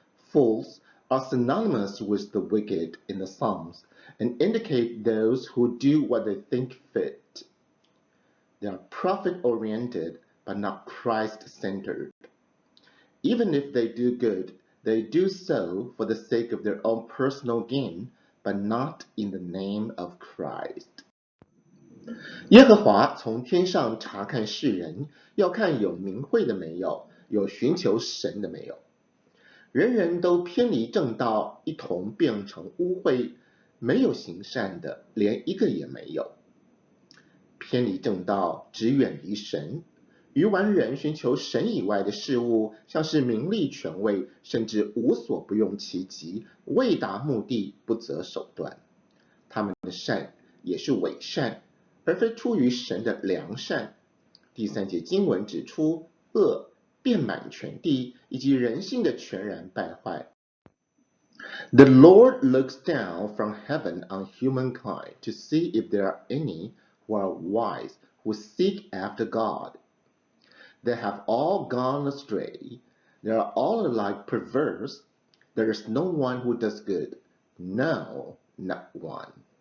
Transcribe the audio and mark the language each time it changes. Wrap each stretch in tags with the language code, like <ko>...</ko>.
<en>Fools are synonymous with the wicked in the Psalms and indicate those who do what they think fit. They are profit-oriented but not Christ-centered. Even if they do good, they do so for the sake of their own personal gain, but not in the name of Christ.</en> <zh>耶和华从天上查看世人，要看有明慧的没有，有寻求神的没有。人人都偏离正道，一同变成污秽，没有行善的，连一个也没有。偏离正道，只远离神。愚顽人寻求神以外的事物，像是名利权位，甚至无所不用其极，为达目的不择手段。他们的善也是伪善，而非出于神的良善。第3节经文指出，恶遍满全地，以及人性的全然败坏。</zh> <en>The Lord looks down from heaven on humankind to see if there are any who are wise, who seek after God. They have all gone astray. They are all alike perverse. There is no one who does good. No, not one.</en>